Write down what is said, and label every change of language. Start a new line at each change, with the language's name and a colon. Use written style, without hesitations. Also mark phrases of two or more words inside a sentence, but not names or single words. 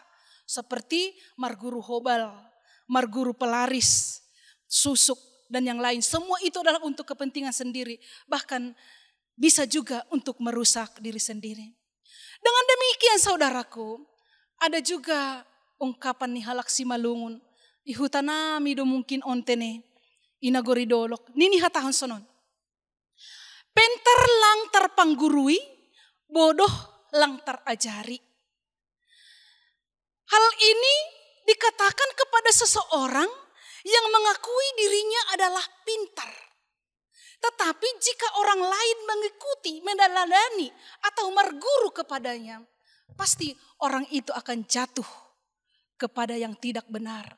Indonesian: Seperti Marguru Hobal, Marguru Pelaris, Susuk, dan yang lain. Semua itu adalah untuk kepentingan sendiri. Bahkan bisa juga untuk merusak diri sendiri. Dengan demikian saudaraku, ada juga ungkapan ni Halak Simalungun.
Batak Simalungun: Ihutanami do mungkin ontene, inagori dolok. Nini hatahon sonon. Pintar lang terpanggurui, bodoh lang terajari.
Indonesian: Hal ini dikatakan kepada seseorang yang mengakui dirinya adalah pintar. Tetapi jika orang lain mengikuti, meneladani atau berguru kepadanya, pasti orang itu akan jatuh kepada yang tidak benar.